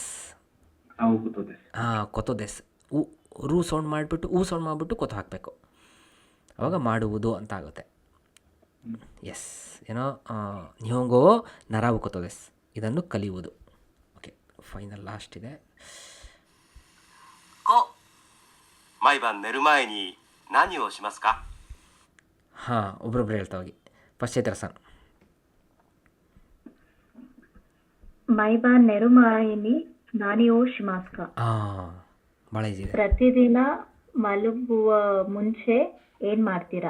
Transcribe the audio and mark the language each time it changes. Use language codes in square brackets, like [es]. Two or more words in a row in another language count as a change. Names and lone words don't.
[kn] ಹಾಂ [ja] ことです. [kn] ರೂ ಸೌಂಡ್ ಮಾಡಿಬಿಟ್ಟು ಸೌಂಡ್ ಮಾಡಿಬಿಟ್ಟು ಕೊತ್ತು ಹಾಕಬೇಕು. ಅವಾಗ ಮಾಡುವುದು ಅಂತ ಆಗುತ್ತೆ. ಎಸ್ ಏನೋ [ja] 日本語 習う ことです, [kn] ಇದನ್ನು ಕಲಿಯುವುದು. [en] okay final last [kn] ಇದೆ. [ja] 5、毎晩寝る前に何をしますか？ [kn] ಹಾಂ ಒಬ್ರೊಬ್ರು ಹೇಳ್ತಾ ಹೋಗಿ. ಫಸ್ಟ್ ಚೈತ್ರ ಸರ್. [ja] 毎晩 寝る前に 何を しますか. [kn] ಹಾಂ ಭಾಳ ಈಸಿ ಇದೆ. ಪ್ರತಿದಿನ ಮಲಗುವ ಮುಂಚೆ ಏನ್ ಮಾಡ್ತೀರಾ?